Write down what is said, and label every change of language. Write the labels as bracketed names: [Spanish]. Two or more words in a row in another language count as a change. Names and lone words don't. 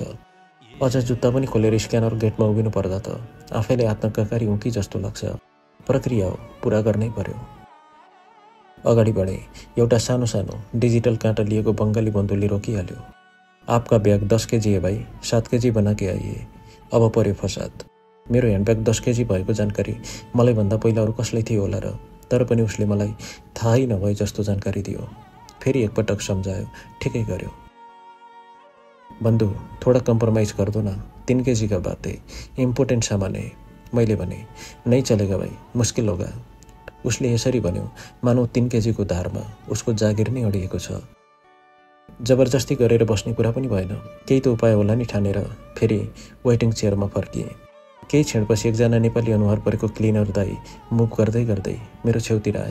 [Nepali] अझ जुत्ता पनि खोलेर स्क्यानर गेटमा उभिनु पर्दा त आफैले आत्मककारी उकी जस्तो लाग्छ। प्रक्रिया हो, पुरा गर्नै पर्यो। अगाडि बढे। एउटा सानो डिजिटल काँटा लिएको बङ्गाली बन्धुले रोकिहाल्यो। [Hindi] आपका ब्याग 10 केजी है भाइ, 7 केजी बना के आइए। [Nepali] अब पर्यो फसाद। मेरो ह्यान्डब्याग 10 केजी भएको जानकारी मलाई भन्दा पहिला अरू कसलाई थियो होला र? तर पनि उसले मलाई थाहै नभए जस्तो जानकारी दियो। फेरि एकपटक सम्झायो, ठिकै गर्यो। [Hindi] बन्धु थोड़ा कम्प्रोमाइज कर दो ना, 3 केजी का बात है, इम्पोर्टेन्ट सामान है। [Nepali] मैले भने [Hindi] नहीं चलेगा भाइ, मुस्किल होगा। [Nepali] उसले यसरी भन्यो मानौ 3 केजीको धारमा उसको जागिर नै अडिएको छ। जबरजस्ती गरेर बस्ने कुरा पनि भएन। केही त उपाय होला नि ठानेर फेरि वेटिङ चेयरमा फर्किएँ। केही क्षणपछि एकजना नेपाली अनुहार परेको क्लिनर दाई मुभ गर्दै गर्दै मेरो छेउतिर आए।